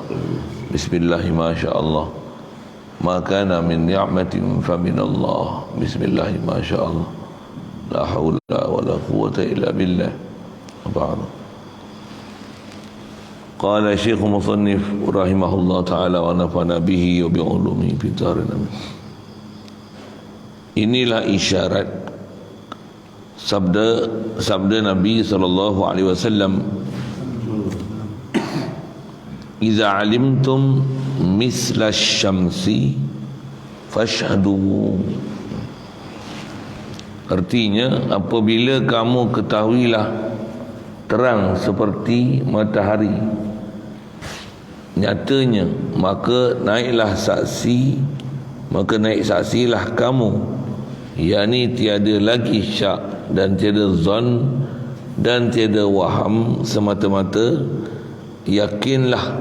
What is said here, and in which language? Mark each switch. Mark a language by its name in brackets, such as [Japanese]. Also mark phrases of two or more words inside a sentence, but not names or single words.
[Arabic] بسم الله ما شاء الله ما كان من نعمة فمن الله. بسم الله ما شاء الله لا حول ولا قوة إلا بالله. وبعد. قال الشيخ مصنف رحمه الله تعالى ونفعنا به وبعلومه في الدارين. [Malay] Inilah isyarat sabda Nabi [Arabic] صلى الله عليه وسلم, "إذا علمتم مثل الشمس فاشهدوا." [Malay] Artinya, apabila kamu ketahuilah terang seperti matahari nyatanya, maka naik saksilah kamu, yakni tiada lagi syak dan tiada zon dan tiada waham, semata-mata yakinlah.